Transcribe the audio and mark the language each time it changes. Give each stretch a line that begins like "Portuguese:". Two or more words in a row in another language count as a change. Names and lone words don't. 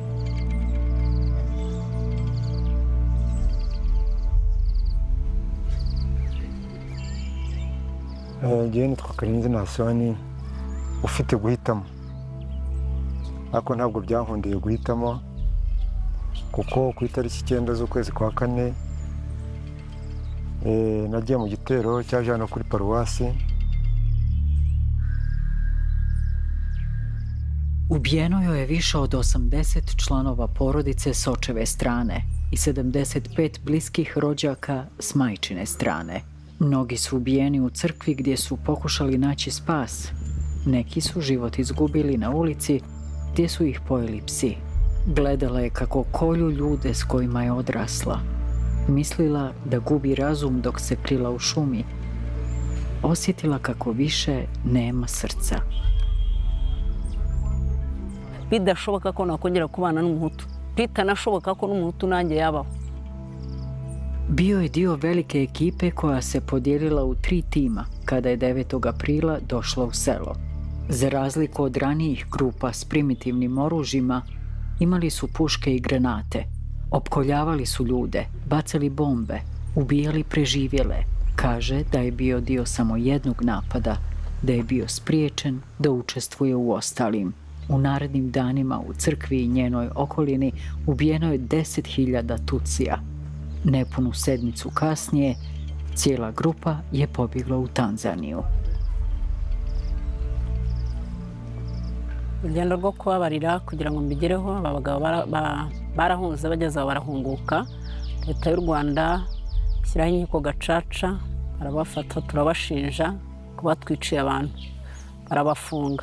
Kinyarwanda: Ngiye nitwa Karinzi Nasoni, ufite guhitamo, ariko ntabwo byankundiye guhitamo kuko ku itariki 9 z'ukwezi kwa 4 nagiye mu gitero cyaje hano kuri paruwasi.
Bosnian: Ubijeno joj je više od 80 članova porodice s očeve strane i 75 bliskih rođaka s majčine strane. Mnogi su ubijeni u crkvi gdje su pokušali naći spas. Neki su život izgubili na ulici gdje su ih pojeli psi. Gledala je kako kolju ljude s kojima je odrasla. Mislila da gubi razum dok se krila u šumi. Osjetila kako više nema srca.
Kinyarwanda: Bidashoboka ko nakongera kubana n'umuhutu. Bitanashoboka ko n'umuhutu nanjye yabaho.
Bosnian: Bio je dio velike ekipe koja se podijelila u 3 tima kada je 9. aprila došla u selo. Za razliku od ranijih grupa s primitivnim oružjima, imali su puške i granate. Opkoljavali su ljude, bacali bombe, ubijali preživjele. Kaže da je bio dio samo jednog napada, da je bio spriječen da učestvuje u ostalim. U narednim danima u crkvi i njenoj okolini ubijeno je 10.000 Tutsija. Nepunu sedmicu kasnije, cijela grupa je pobjegla u Tanzaniju.
Kinyarwanda: Urugendo rwo kubabarira kugira ngo mbigereho, abagabo barahunze bageze aho barahunguka. Leta y'u Rwanda ishyiraho inkiko gacaca, barabafata turabashinja kuba twiciye abantu, barabafunga.